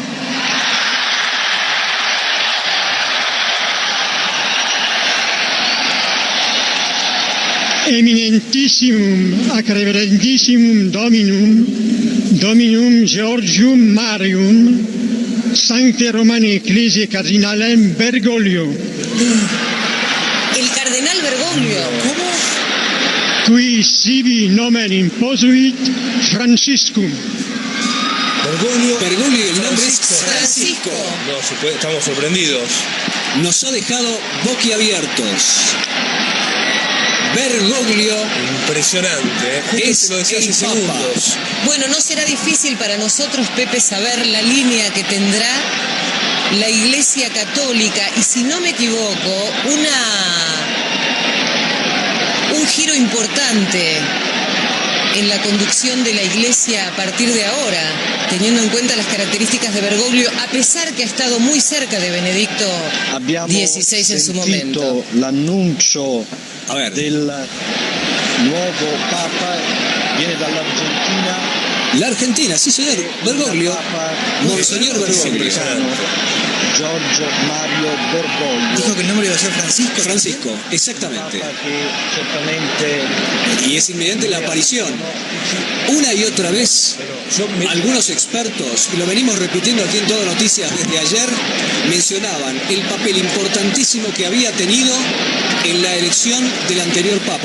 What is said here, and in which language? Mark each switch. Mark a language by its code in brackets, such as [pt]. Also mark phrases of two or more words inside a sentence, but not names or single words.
[la] Eminentissimum ac reverendissimum Dominum Georgium Marium, Sancte Romane Ecclesiae Cardinalem Bergoglio. [es] El cardenal Bergoglio. ¿Cómo? [la] Qui sibi nomen imposuit Franciscum. [es] Bergoglio y el nombre es Francisco. No, estamos sorprendidos. Nos ha dejado boquiabiertos. Bergoglio. Impresionante, es lo decía hace segundos. Bueno, no será difícil para nosotros, Pepe, saber la línea que tendrá la Iglesia Católica y, si no me equivoco, un giro importante en la conducción de la Iglesia a partir de ahora, teniendo en cuenta las características de Bergoglio, a pesar que ha estado muy cerca de Benedicto XVI en su momento. [it] L'annuncio del nuovo Papa viene dall'Argentina. [es] La Argentina, sí señor, Bergoglio, Monseñor Bergoglio. Giorgio Mario Bergoglio. Dijo que el nombre iba a ser Francisco. Francisco, exactamente. Y es inminente la aparición. Una y otra vez, algunos expertos, y lo venimos repitiendo aquí en Todo Noticias desde ayer, mencionaban el papel importantísimo que había tenido en la elección del anterior Papa.